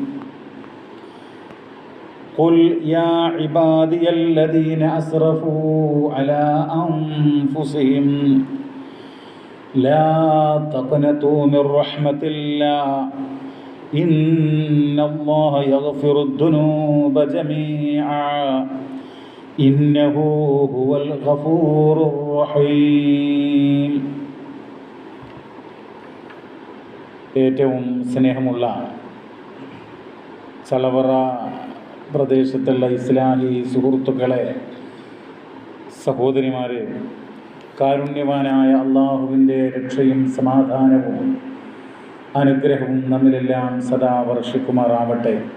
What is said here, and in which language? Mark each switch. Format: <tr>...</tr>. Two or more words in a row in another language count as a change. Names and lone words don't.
<ar>قل يا عبادي الذين أسرفوا على أنفسهم لا تقنطوا من رحمة الله إن الله يغفر الذنوب جميعا إنه هو الغفور الرحيم.</ar> <ml>ഏറ്റവും സ്നേഹമുള്ള ചളവറ പ്രദേശത്തുള്ള ഇസ്ലാഹി സുഹൃത്തുക്കളെ, സഹോദരിമാരെ, കാരുണ്യവാനായ അള്ളാഹുവിൻ്റെ രക്ഷയും സമാധാനവും അനുഗ്രഹവും നമ്മിലെല്ലാം സദാ വർഷിക്കുമാറാവട്ടെ.</ml>